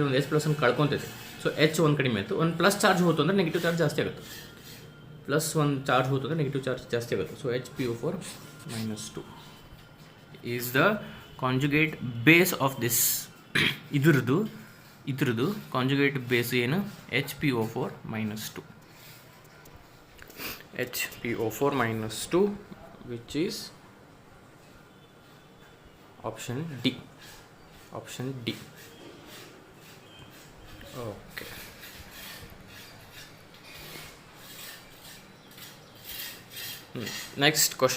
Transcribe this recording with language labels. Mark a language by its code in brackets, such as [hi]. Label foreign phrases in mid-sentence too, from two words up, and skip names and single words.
[kn] ಒಂದು [en] H plus [kn] ಅನ್ನು ಕಳ್ಕೊತೈತೆ. ಸೊ H ಒಂದು ಕಡಿಮೆ ಆಯಿತು. ಒಂದು [en] plus charge [kn] ಹೋತು ಅಂದರೆ [en] negative charge [kn] ಜಾಸ್ತಿ ಆಗುತ್ತೆ. ಪ್ಲಸ್ ಒಂದು ಚಾರ್ಜ್ ಹೋತು ಅಂದರೆ [en] negative charge [kn] ಜಾಸ್ತಿ ಆಗುತ್ತೆ. [en] so HPO4 minus 2 is the conjugate base of this. [kn] ಇದ್ರದ್ದು [en] conjugate base [kn] ಏನು? [en] HPO4 minus 2. HPO4 minus 2 which is option D. Option D. Okay. Next question.